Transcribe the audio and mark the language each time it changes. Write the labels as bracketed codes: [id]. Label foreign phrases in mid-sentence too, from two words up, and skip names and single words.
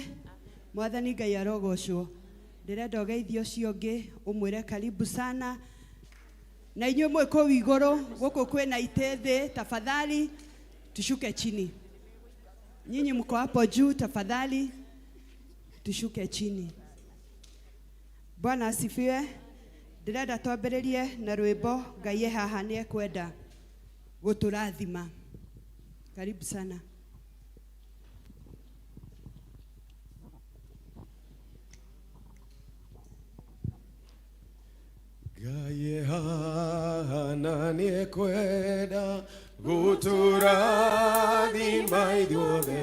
[ki] Mwathani Ngai arogocwo. Ndirenda ugeithio ciongi umwire [sw] karibu sana. [ki] Na inyuĩ mwĩ kũu igũrũ gũkũ kwĩna itĩ [sw] tafadhali tushuke chini. Nyinyi mko hapo juu tafadhali tushuke chini. Bwana asifiwe. [ki] Ndirenda twambĩrĩrie na rwĩmbo Ngai haha nĩ ekwenda gũtũrathima. [sw] Karibu sana. [ki] Ngai haha nĩ ekwenda gũtũrathima ithuothe.